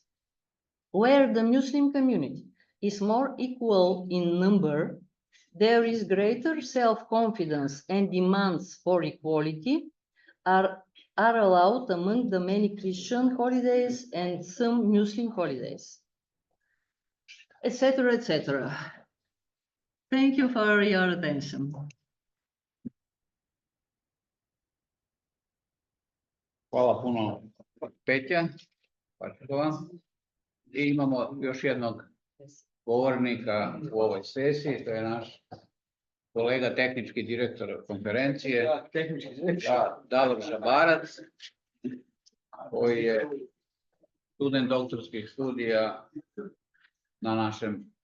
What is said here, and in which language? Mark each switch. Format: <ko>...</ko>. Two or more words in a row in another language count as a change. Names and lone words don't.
<en>Where the Muslim community is more equal in number, there is greater self-confidence and demands for equality are allowed among the many Christian holidays and some Muslim holidays, etc., etc. Thank you for your attention.</en> <hr>Hvala puno, Petja PACHKOVA. I imamo još jednog govornika u ovoj sesiji, to je naš kolega, tehnički direktor konferencije, Davor Šabarac, koji je student doktorskih studija na našem</hr>